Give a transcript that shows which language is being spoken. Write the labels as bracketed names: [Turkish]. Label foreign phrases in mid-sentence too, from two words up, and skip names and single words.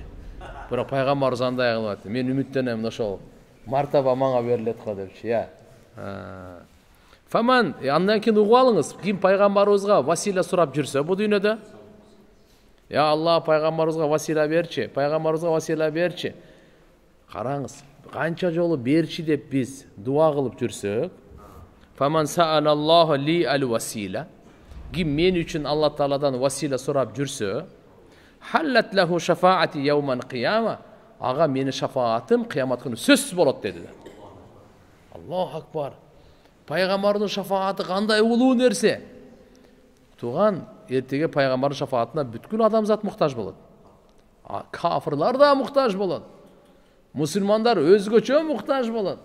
[Kyrgyz] Бирок пайгамбарыбыз андай кылып айтты. Мен үмүттөнөм, ошол мартаба мага берилет го депчи, Фаман, андан кийин угуп алыңыз, ким пайгамбарыбызга васила сурап жүрсө бу дүйнөдө, [Arabic] يا الله, [Kyrgyz] пайгамбарыбызга васила берчи, пайгамбарыбызга васила берчи. Караңыз, канча жолу берчи деп биз дуа кылып жүрсөк, [Arabic] فمن سأل الله لي الوسيلة, [Kyrgyz] ким мен үчүн Алла Тааладан васила сурап жүрсө, [Arabic] حلت له شفاعتي يوم القيامة, [Kyrgyz] ага менин шафаатым кыямат күнү сөзсүз болот деди. [Arabic] الله أكبر. [Kyrgyz] Пайгамбардын шафааты кандай улуу нерсе. Туган, эртеге пайгамбардын шафаатына бүткүл адамзат муктаж болот. Кафырлар да муктаж болот. Мусулмандар өзгөчө муктаж болот.